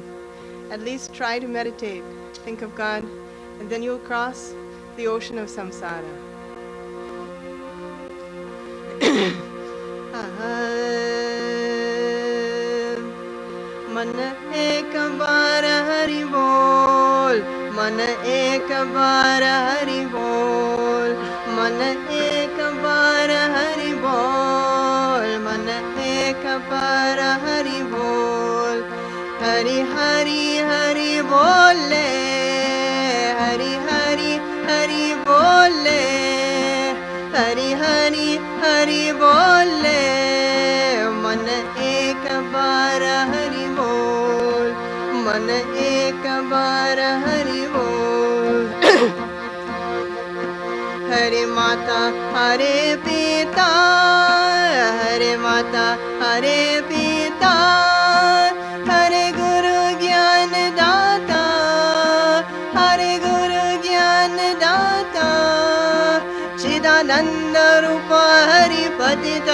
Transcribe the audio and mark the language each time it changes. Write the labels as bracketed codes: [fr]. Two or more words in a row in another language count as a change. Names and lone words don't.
[en] At least try to meditate, think of God, and then you'll cross the ocean of samsara." [bn] মন এক বার হরি বল, মন এক বার হরি বল, মন এক বার হরি বল, মন এক বার হরি বল, হরি হরি হরি বলে, হরি হরি হরি বলে, হরি হরি হরি বলে, মন এক বার হরি বল, মন এক বার হরি বল. [hi] हरे माता हरे पिता, हरे माता हरे पिता, हरे गुरु ज्ञान दाता, हरे गुरु ज्ञान दाता, चिदानंद रूप हरि पतित